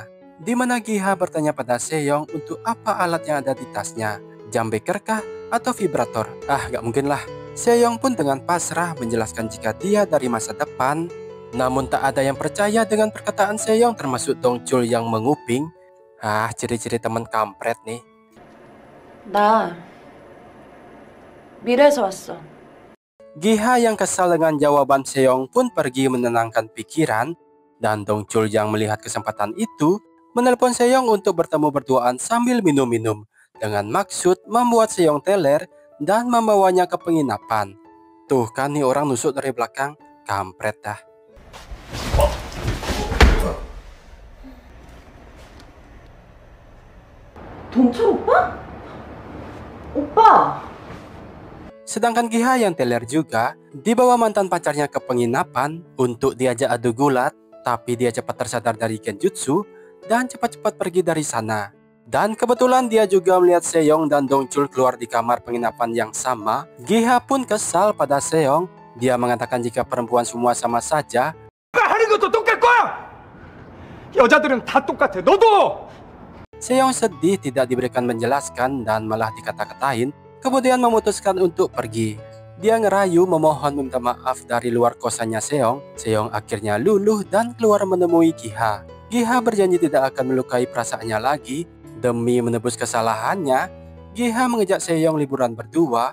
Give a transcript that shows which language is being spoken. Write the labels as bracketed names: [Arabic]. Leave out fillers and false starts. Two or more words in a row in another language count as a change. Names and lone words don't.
[Indonesian] Di mana Giha bertanya pada Seong untuk apa alat yang ada di tasnya. Jam beker kah? Atau vibrator? Gak mungkin lah. Seong pun dengan pasrah menjelaskan jika dia dari masa depan. Namun tak ada yang percaya dengan perkataan Seong, termasuk Dongchul yang menguping. Ciri-ciri teman kampret nih. [Korean] 나 미래에서 왔어. [Indonesian] Giha yang kesal dengan jawaban Seong pun pergi menenangkan pikiran. Dan Dongchul yang melihat kesempatan itu menelpon Seong untuk bertemu berduaan sambil minum-minum, dengan maksud membuat Seong teler dan membawanya ke penginapan. Tuh kan nih orang nusuk dari belakang, kampret dah. [Korean] 동철 오빠? 오빠! [Indonesian] Sedangkan Giha yang teler juga dibawa mantan pacarnya ke penginapan untuk diajak adu gulat, tapi dia cepat tersadar dari genjutsu dan cepat-cepat pergi dari sana. Dan kebetulan dia juga melihat Seong dan Dongchul keluar di kamar penginapan yang sama. Giha pun kesal pada Seong. Dia mengatakan jika perempuan semua sama saja. [Korean] 하는 것도 똑같을 거야. 여자들은 다 똑같아. 너도. [Indonesian] Seong sedih tidak diberikan menjelaskan dan malah dikata-katain. Kemudian memutuskan untuk pergi. Dia ngerayu memohon minta maaf dari luar kosannya Seong. Seong akhirnya luluh dan keluar menemui Giha. Giha berjanji tidak akan melukai perasaannya lagi. Demi menebus kesalahannya, Giha mengajak Seong liburan berdua.